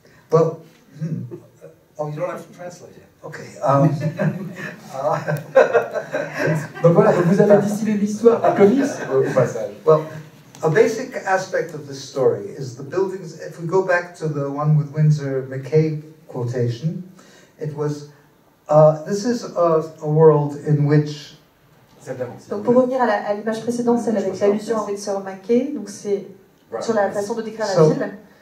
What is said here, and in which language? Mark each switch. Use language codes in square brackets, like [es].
[en] Well, oh, you don't have to translate it. Okay. [fr] Donc voilà, donc vous avez distillé l'histoire des comics au passage. [en] Well, a basic aspect of this story is the buildings. If we go back to the one with Winsor McCay quotation, it was, this is a world in which... [fr] Donc pour revenir à l'image précédente, celle avec l'allusion à Winsor McCay, donc c'est sur la façon de décrire la ville.